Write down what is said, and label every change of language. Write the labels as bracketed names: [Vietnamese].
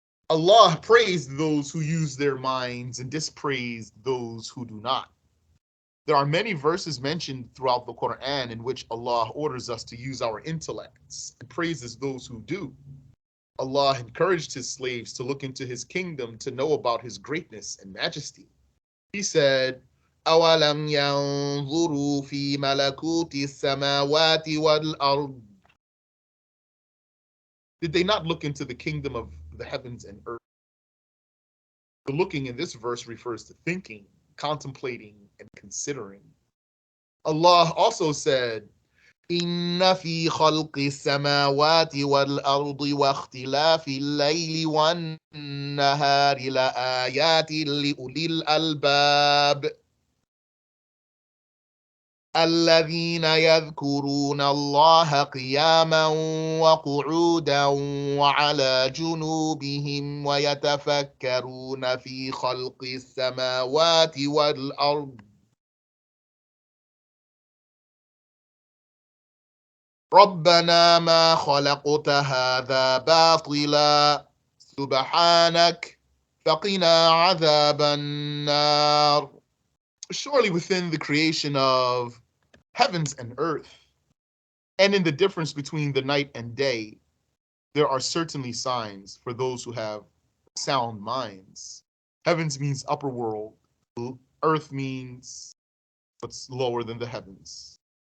[English] Allah praised those who use their minds and dispraised those who do not. There are many verses mentioned throughout the Quran in which Allah orders us to use our intellects and praises those who do. Allah encouraged his slaves to look into his kingdom to know about his greatness and majesty. He said, [Arabic] أَوَلَمْ يَنْظُرُوا فِي مَلَكُوتِ السَّمَاوَاتِ وَالْأَرْضِ. [English] Did they not look into the kingdom of the heavens and earth? The looking in this verse refers to thinking, contemplating, and considering. Allah also said, [Arabic] إِنَّ فِي خَلْقِ السَّمَاوَاتِ وَالْأَرْضِ وَاخْتِلَافِ اللَّيْلِ وَالنَّهَارِ لَآيَاتٍ لِأُولِي الْأَلْبَابِ الذين يذكرون الله قياما وقعودا وعلى جنوبهم ويتفكرون في خلق السماوات والأرض ربنا ما خلقت هذا باطلا سبحانك فقنا عذاب النار. [English] Surely within the creation of heavens and earth, and in the difference between the night and day, there are certainly signs for those who have sound minds. Heavens means upper world. Earth means what's lower than the heavens.